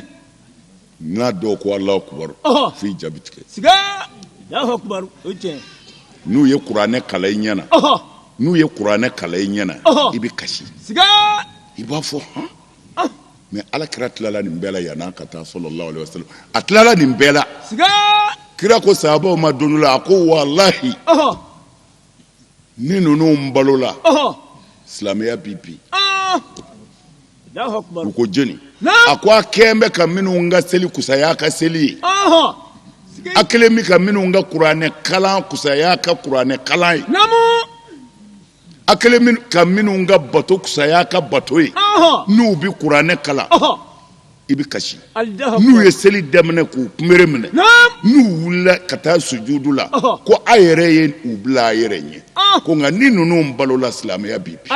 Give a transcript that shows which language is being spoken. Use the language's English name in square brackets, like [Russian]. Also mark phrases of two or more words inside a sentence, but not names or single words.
[Bambara] n'a dɔw ko [Arabic] الله أكبر [Bambara] f'i jaabi tigɛ siga [Arabic] الله أكبر [Bambara] o tiɲɛ n'u ye kuranɛ kalan i ɲɛna n'u ye kuranɛ kalan i ɲɛna i bɛ kasi siga i b'a fɔ han mais alakira tilala nin bɛɛ la yan'a ka taa [Arabic] صلى الله عليه وسلم [Bambara] a tilala nin bɛɛ la siga kira ko sahabaw ma don dɔ la a ko walahi ni ninnu balola silamɛya bi bi [Arabic] الله أكبر [Bambara] u ko jeni a ko a kɛn bɛ ka minnu ka seli kusaya ka seli ye a kelen bɛ ka minnu ka kuranɛ kalan kusaya ka kuranɛ kalan ye a kelen bɛ ka minnu ka bato kusaya ka bato ye n'u bɛ kuranɛ kalan i bɛ kasi n'u ye seli daminɛ k'u kunbere minɛ n'u wulila ka taa sujudu la ko a yɛrɛ ye u bila a yɛrɛ ɲɛ ko nka ni ninnu balola silamɛya bi bi